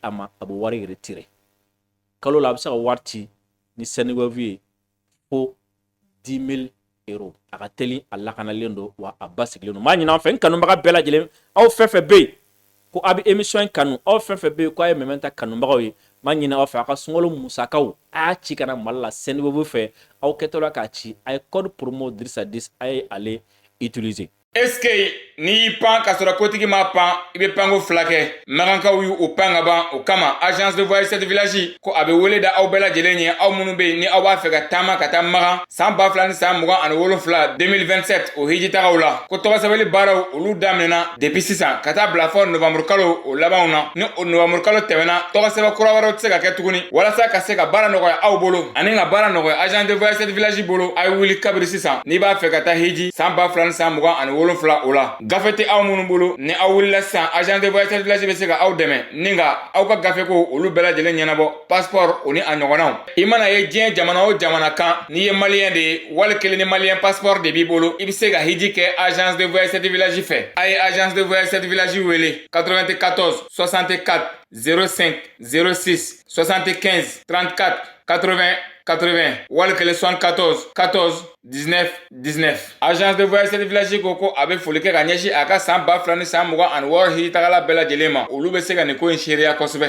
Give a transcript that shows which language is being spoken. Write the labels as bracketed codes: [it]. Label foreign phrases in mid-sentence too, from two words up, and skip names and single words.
[bm] a ma a bɛ wari retirer kalo la a bɛ se ka wari ci ni Sendwave ye fo 10 000 € a ka teli a lakanalen don wa a basigilen don m'a ɲini an fɛ n kanubaga bɛɛ lajɛlen aw fɛn fɛn bɛ yen ko a bɛ émission in kanu aw fɛn fɛn bɛ yen ko a ye Mementa kanubagaw ye ma ɲini aw fɛ a ka sunkalo musakaw a y'a ci kana Mali la CNBB fɛ aw kɛtɔla k'a ci a ye [fr] code promo [bm] Dirisa Dis a ye ale utiliser. [fr] Est-ce que [bm] n'i y'i pan ka sɔrɔ kotigi m'a pan i bɛ panko fila kɛ magankaw y'u pan ka ban o kama [fr] agence de voyage cette village [bm] ko a bɛ wele da aw bɛɛ lajɛlen ye aw minnu bɛ yen ni aw b'a fɛ ka taama ka taa Magan san 2027 2027 o hijitagaw la ko tɔgɔsɛbɛli baaraw olu daminɛna depuis sisan ka taa bila fɔ novembre kalo o labanw na ni o novembre kalo tɛmɛna tɔgɔsɛbɛ kura wɛrɛw tɛ se ka kɛ tuguni walasa ka se ka baara nɔgɔya aw bolo ani ka baara nɔgɔya [fr] agence de voyage cette village [bm] bolo a ye wuli kabiri sisan n'i b'a fɛ ka taa hiji san 2027 o la gafe tɛ aw minnu bolo ni aw wulila sisan [fr] agence de voyage village [bm] bɛ se ka aw dɛmɛ ni nga aw ka gafe ko olu bɛɛ lajɛlen ɲɛnabɔ passeport o ni a ɲɔgɔnnaw i mana ye diɲɛ jamana o jamana kan n'i ye maliyɛn de ye wali kelen ni maliyɛn passeport de b'i bolo i bɛ se ka hiji kɛ [fr] agence de voyage cette village [bm] fɛ a ye [fr] agence de voyage cette village [bm] wele 94 64 05 06 75 34 80 80 wali kelen 74 14 19 19 [fr] agence de voyage cette village [bm] ko a bɛ foli kɛ ka ɲɛsin a ka san 2026 hijitagala bɛɛ lajɛlen ma olu bɛ se ka nin ko in seereya kosɛbɛ.